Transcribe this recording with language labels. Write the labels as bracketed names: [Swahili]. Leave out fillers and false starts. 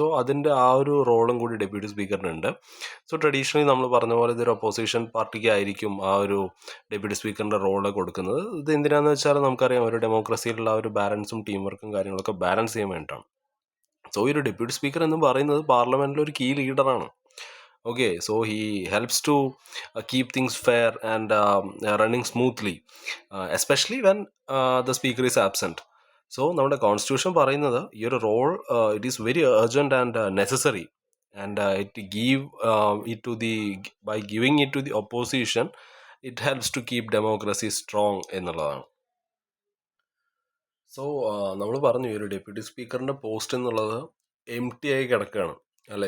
[Malayalam] So അതിൻ്റെ ആ ഒരു റോളും കൂടി ഡെപ്യൂട്ടി സ്പീക്കറിനുണ്ട്. സോ ട്രഡീഷണലി നമ്മൾ പറഞ്ഞ പോലെ ഇതൊരു ഒപ്പോസിഷൻ പാർട്ടിക്ക് ആയിരിക്കും ആ ഒരു ഡെപ്യൂട്ടി സ്പീക്കറിൻ്റെ റോള് കൊടുക്കുന്നത്. ഇത് എന്തിനാണെന്ന് വെച്ചാൽ നമുക്കറിയാം ഒരു ഡെമോക്രസിയിലുള്ള ഒരു ബാലൻസും ടീം വർക്കും കാര്യങ്ങളൊക്കെ ബാലൻസ് ചെയ്യാൻ വേണ്ടിയിട്ടാണ്. സോ ഈ ഒരു ഡെപ്യൂട്ടി സ്പീക്കർ എന്ന് പറയുന്നത് പാർലമെൻറ്റിലെ ഒരു key ലീഡറാണ്. [English] Okay, so he helps to keep things fair and running smoothly, especially when the speaker is absent. So [Malayalam] നമ്മുടെ കോൺസ്റ്റിറ്റ്യൂഷൻ പറയുന്നത് ഈ ഒരു role [English] it is very urgent and necessary, and it give it to the by giving it to the opposition it helps to keep democracy strong [Malayalam] എന്നുള്ളതാണ്. So നമ്മൾ പറഞ്ഞു ഈ ഒരു deputy സ്പീക്കറിൻ്റെ post എന്നുള്ളത് എം ടി ആയി കിടക്കുകയാണ് അല്ല.